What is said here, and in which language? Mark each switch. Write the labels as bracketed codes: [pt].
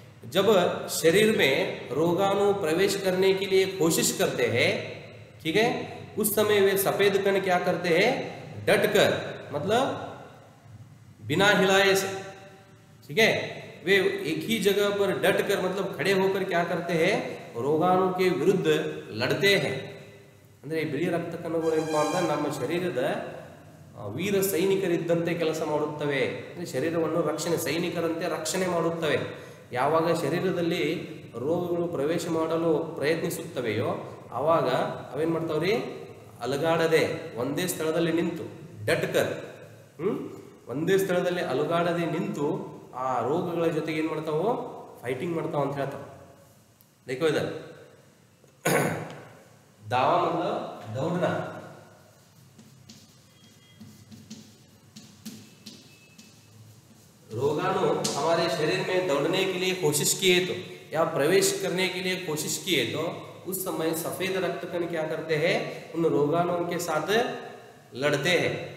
[hi] जब शरीर में रोगाणु प्रवेश करने के लिए कोशिश करते हैं, ठीक है, उस समय वे सफेद कण क्या करते हैं, डटकर मतलब बिना हिलाए से, ठीक है, वे एक ही जगह पर डटकर मतलब खड़े होकर क्या करते हैं, रोगाणु के विरुद्ध लड़ते हैं। [kn] ಅಂದ್ರೆ ಬಿಳಿ ರಕ್ತ ಕಣಗಳು ಏನಪ್ಪಾ ಅಂದ್ರೆ ನಮ್ಮ ಶರೀರದ ವೀರ ಸೈನಿಕರಿದ್ದಂತೆ ಕೆಲಸ ಮಾಡುತ್ತವೆ। ಅಂದ್ರೆ ಶರೀರವನ್ನು ಸೈನಿಕರಂತೆ ರಕ್ಷಣೆ ಮಾಡುತ್ತವೆ। ಯಾವಾಗ ಶರೀರದಲ್ಲಿ ರೋಗಗಳು ಪ್ರವೇಶ ಮಾಡಲು ಪ್ರಯತ್ನಿಸುತ್ತವೆಯೋ ಆವಾಗ ಅವೇನ್ ಮಾಡ್ತಾವ್ರಿ, ಅಲಗಾಡದೆ ಒಂದೇ ಸ್ಥಳದಲ್ಲಿ ನಿಂತು ಡಟ್ಕರ್ ಒಂದೇ ಸ್ಥಳದಲ್ಲಿ ಅಲುಗಾಡದೆ ನಿಂತು ಆ ರೋಗಗಳ ಜೊತೆಗೆ ಏನು ಮಾಡ್ತಾವೋ, ಫೈಟಿಂಗ್ ಮಾಡ್ತಾವ ಅಂತ ಹೇಳ್ತಾವೆ। [hi] देखो इधर दावा मतलब दौड़ना, रोगाणु हमारे शरीर में दौड़ने के लिए कोशिश किए तो या प्रवेश करने के लिए कोशिश किए तो उस समय सफेद रक्त कण क्या करते हैं, उन रोगाणुओं के साथ लड़ते हैं।